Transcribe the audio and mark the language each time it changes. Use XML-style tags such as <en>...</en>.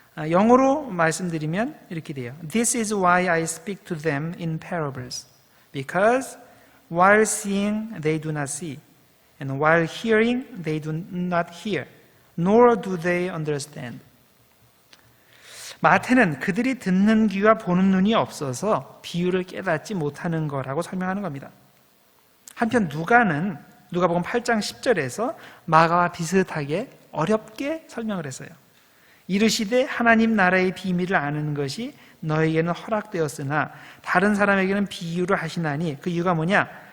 <ko>영어로 말씀드리면 이렇게 돼요.</ko> <en>This is why I speak to them in parables, because while seeing they do not see, and while hearing they do not hear, nor do they understand.</en> <ko>마태는 그들이 듣는 귀와 보는 눈이 없어서 비유를 깨닫지 못하는 거라고 설명하는 겁니다. 한편 누가복음 8장 10절에서 마가와 비슷하게 어렵게 설명을 했어요. 이르시되 하나님 나라의 비밀을 아는 것이 너에게는 허락되었으나 다른 사람에게는 비유를 하시나니 그 이유가 뭐냐?</ko>